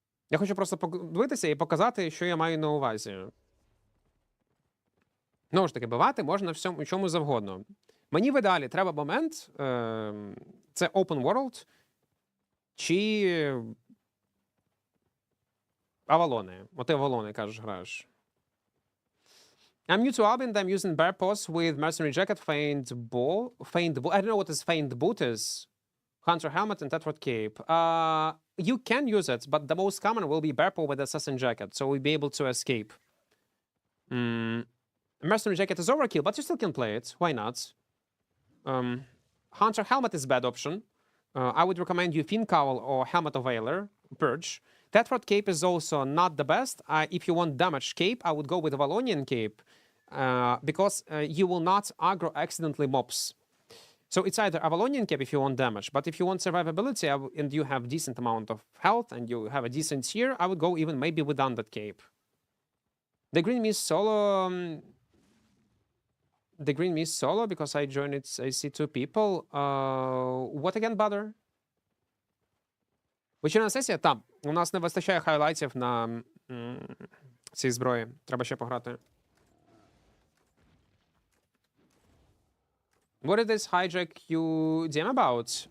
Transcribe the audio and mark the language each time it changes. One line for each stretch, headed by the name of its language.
Ukrainian: Я хочу просто подивитися і показати, що я маю на увазі. Знову ж таки, бивати можна в чому завгодно. Мені в ідеалі треба момент, це open world, чи Авалони. От Авалони, кажеш, граєш.
English: I'm new to Albin, I'm using bare paws with mercenary jacket, feigned bow. I don't know what this feigned boot is. Hunter helmet and Tetrad cape. You can use it, but the most common will be bare paw with assassin jacket, so we'll be able to escape. Mercenary jacket is overkill, but you still can play it. Why not? Hunter helmet is a bad option. I would recommend you Fin Cowl or Helmet of Valor, Purge. Tetrad cape is also not the best. If you want damage cape, I would go with Avalonian cape. Because you will not aggro accidentally mobs. So it's either Avalonian cape if you want damage, but if you want survivability and you have decent amount of health and you have a decent tier, I would go even maybe with Undead cape. The green mist solo... the green mist solo, because I joined it, I see 2 people. What again, Butter?
Ukrainian: Вечірня сесія? Там. У нас не вистачає хайлайтів на цій зброї. Треба ще пограти.
English: What did this hijack you DM about?